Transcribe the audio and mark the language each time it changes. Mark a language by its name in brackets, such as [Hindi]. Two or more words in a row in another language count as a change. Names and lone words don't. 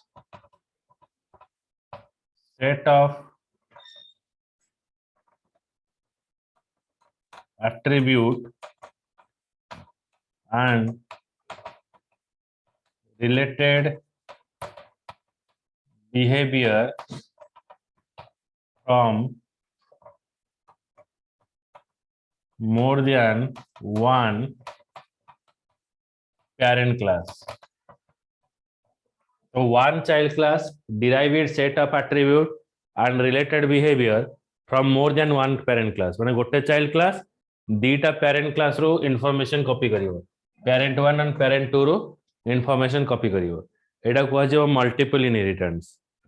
[English] set of attribute and related behavior from more than one parent class. So one child class derive its set of attribute and related behavior from more than one parent class. [Sambalpuri] ମାନେ ଗୋଟେ [English] child class दीटा parent class रो information copy करियो. Parent 1 and parent 2 रो information copy करियो. [Sambalpuri] ଏଟା କୁଆ ଜେ multiple inheritance.